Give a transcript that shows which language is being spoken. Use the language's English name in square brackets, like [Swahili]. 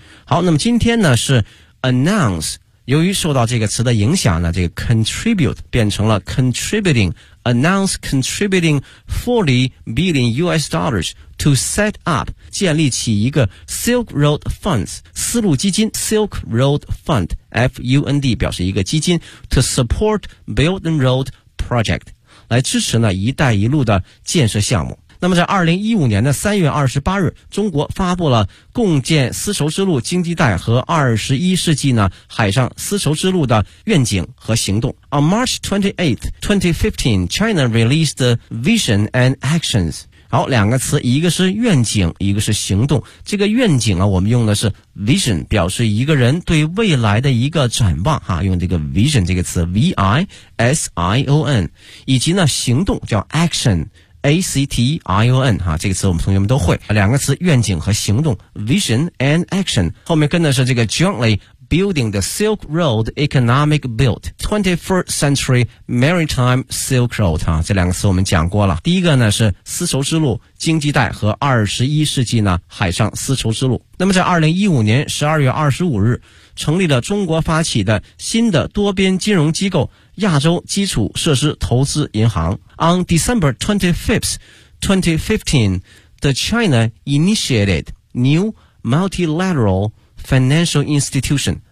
[Chinese] 好，那么今天呢是 announce， 由于受到这个词的影响呢，这个 contribute 变成了 contributing， [English] announce contributing $40 billion to set up， [Chinese] 建立起一个 [English] Silk Road Funds， [Chinese] 丝路基金 Silk Road Fund F-U-N-D 表示一个基金 [English] to support Belt and Road Project， [Chinese] 来支持呢一带一路的建设项目。那么在2015年的3月28日，中国发布了共建丝绸之路经济带和21世纪呢海上丝绸之路的愿景和行动。 [English] On March 28th, 2015, China released the vision and actions。 [Chinese] 好，两个词，一个是愿景，一个是行动。这个愿景啊，我们用的是 vision， 表示一个人对未来的一个展望哈，用这个 vision 这个词 V-I-S-I-O-N， 以及呢行动叫 action A-C-T-I-O-N 哈，这个词我们同学们都会。两个词，愿景和行动 [English] vision and action， [Chinese] 后面跟的是这个 [English] jointly building the Silk Road [Chinese] Economic Belt 21st Century Maritime Silk Road 哈，这两个词我们讲过了。第一个呢是丝绸之路经济带和21世纪呢海上丝绸之路。那么在2015年12月25日成立了中国发起的新的多边金融机构亚洲基础设施投资银行。 [English] On December 25th, 2015, the China initiated new multilateral financial institution。